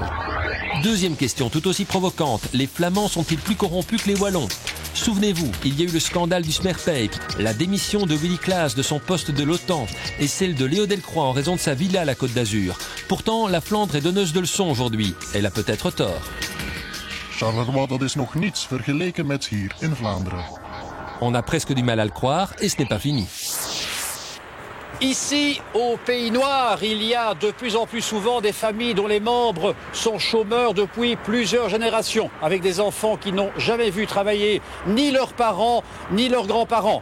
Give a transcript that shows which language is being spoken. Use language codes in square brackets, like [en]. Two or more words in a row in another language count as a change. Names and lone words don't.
[fr] Deuxième question tout aussi provocante, les Flamands sont-ils plus corrompus que les Wallons? Souvenez-vous, il y a eu le scandale du Smerpape, la démission de Willy Klaas de son poste de l'OTAN et celle de Léo Delcroix en raison de sa villa à la Côte d'Azur. Pourtant, la Flandre est donneuse de leçons aujourd'hui. Elle a peut-être tort. [nl] Charleroi, dat is nog niets vergeleken met hier in Vlaanderen. [fr] On a presque du mal à le croire et ce n'est pas fini. Ici, au Pays Noir, il y a de plus en plus souvent des familles dont les membres sont chômeurs depuis plusieurs générations, avec des enfants qui n'ont jamais vu travailler ni leurs parents, ni leurs grands-parents.